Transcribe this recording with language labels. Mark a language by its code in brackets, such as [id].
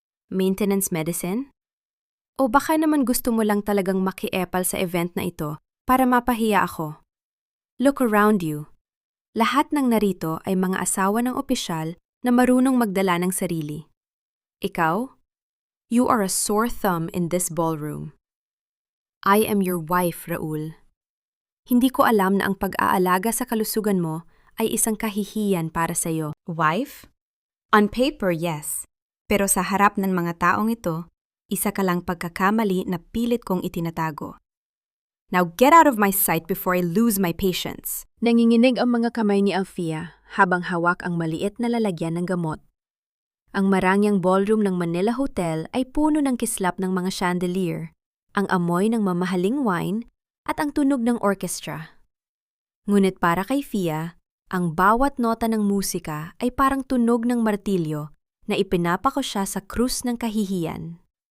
[tl] Maintenance medicine? O baka naman gusto mo lang talagang makiepal sa event na ito para mapahiya ako? [en] Look around you. [tl] Lahat ng narito ay mga asawa ng opisyal na marunong magdala ng sarili. Ikaw? [en] You are a sore thumb in this ballroom. I am your wife, Raul. [tl] Hindi ko alam na ang pag-aalaga sa kalusugan mo ay isang kahihiyan para sa iyo. Wife? [en] On paper, yes. [tl] Pero sa harap ng mga taong ito, isa ka lang pagkakamali na pilit kong itinatago. [en] Now get out of my sight before I lose my patience. [tl] Nanginginig ang mga kamay ni Althea habang hawak ang maliit na lalagyan ng gamot. Ang marangyang ballroom ng Manila Hotel ay puno ng kislap ng mga chandelier, ang amoy ng mamahaling wine, at ang tunog ng orchestra. Ngunit para kay Fia, ang bawat nota ng musika ay parang tunog ng martilyo na ipinapako siya sa krus ng kahihiyan.